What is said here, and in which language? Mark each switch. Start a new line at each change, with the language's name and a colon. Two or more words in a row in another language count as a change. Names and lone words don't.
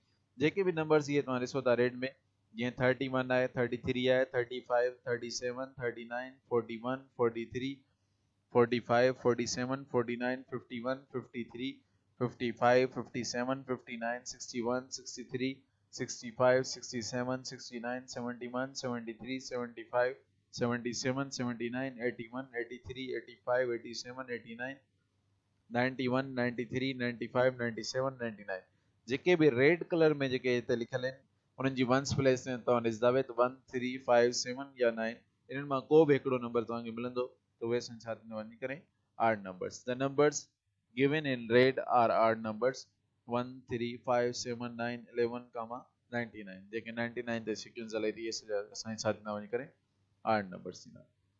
Sindhi: जेके बि नंबर्स इहे तव्हां ॾिसो था रेड में, जीअं 31 आहे, 33 आहे, 35 37 39 41 43 45 47 49 51 53 55 57 59 61 63 65 67 69 71 73 75 77 79 81 83 85 87 89 91, 93, 95, 97, 99 जेके भी
English: red colour
Sindhi: में जेके हिते लिखियल आहिनि उन्हनि जी
English: ones place
Sindhi: में तव्हां ॾिसंदा त 1 3 5 7 या 9 इन्हनि मां को बि हिकिड़ो नंबर तव्हांखे मिलंदो त उहे छा थींदो वञी करे
English: odd numbers. The numbers given in red are odd numbers 1 3 5 7 9 11 comma 99
Sindhi: जेके 99 ते सीक्वेंस हले थी असांजी छा थींदा वञी करे
English: odd numbers
Sindhi: थींदा